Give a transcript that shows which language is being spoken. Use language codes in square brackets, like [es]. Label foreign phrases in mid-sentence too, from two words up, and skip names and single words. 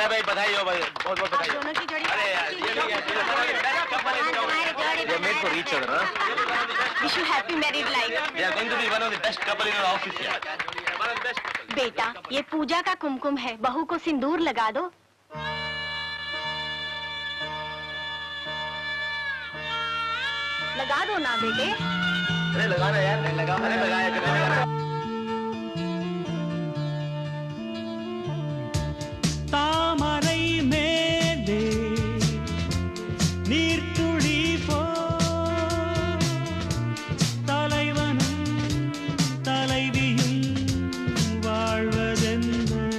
[hi] भाई बधाई हो भाई बहुत बहुत बधाई दोनों की जोड़ी अरे यार ये [en] made for each other wish you happy married life they are going to be one of the best couple in our office यार one of the best couple [hi] बेटा ये पूजा का कुमकुम है बहू को सिंदूर लगा दो लगा दो ना बेटे अरे लगा ना यार लगा अरे लगाया [ta] தாமரை மேலே நீர்த்துளி போ தலைவனும் தலைவியும் வாழ்வதென்ன